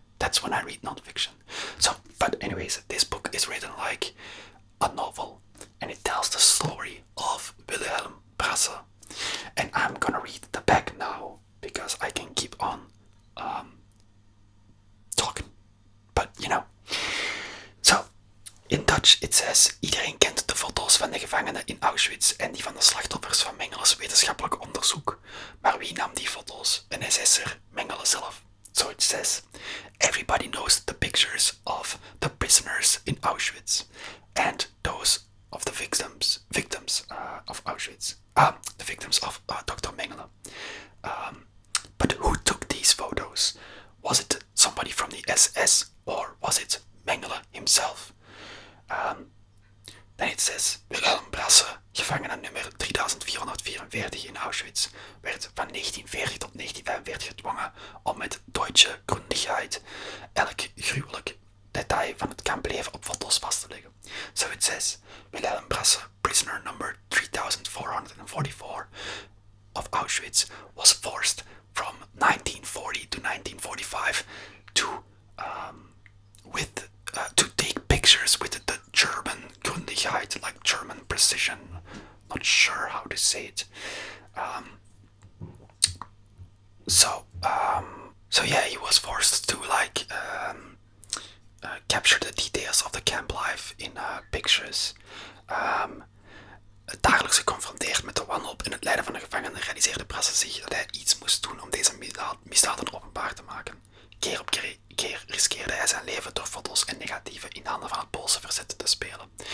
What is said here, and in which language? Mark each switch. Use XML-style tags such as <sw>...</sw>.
<en>That's when I read non-fiction. So, but anyways, this book is written like a novel, and it tells the story of Wilhelm Brasse. And I'm gonna read the back now, because I can keep on talking. But, you know. So, in Dutch it says:</en> <nl>iedereen kent de foto's van de gevangenen in Auschwitz en die van de slachtoffers van Mengeles wetenschappelijk onderzoek. Maar wie nam die foto's? Een SS'er, Mengele zelf.</nl> <en>So it says, everybody knows the pictures of the prisoners in Auschwitz and those of the victims of Auschwitz. The victims of Dr. Mengele. But who took these photos? Was it somebody from the SS, or was it Mengele himself? Then it says,</en> <nl>Wilhelm Brasse, gevangene nummer 3444 in Auschwitz, werd van 1940 tot 1945 gedwongen om met Duitse grondigheid elk gruwelijk detail van het kampleven op foto's vast te leggen.</nl> <en>So it says, Wilhelm Brasse, prisoner number 3444 of Auschwitz, was forced from 1940 to 1945 to take pictures with the German Grundigkeit, like German precision. Not sure how to say it. So yeah, he was forced to like capture the details of the camp life in pictures.</en> <nl>Dagelijks geconfronteerd met de wanhoop en het lijden van de gevangenen, realiseerde Brasse zich dat hij iets moest doen om deze misdaden openbaar te maken. Keer op keer riskeerde hij zijn leven door foto's en negatieven in handen van het Poolse verzet te spelen.</nl>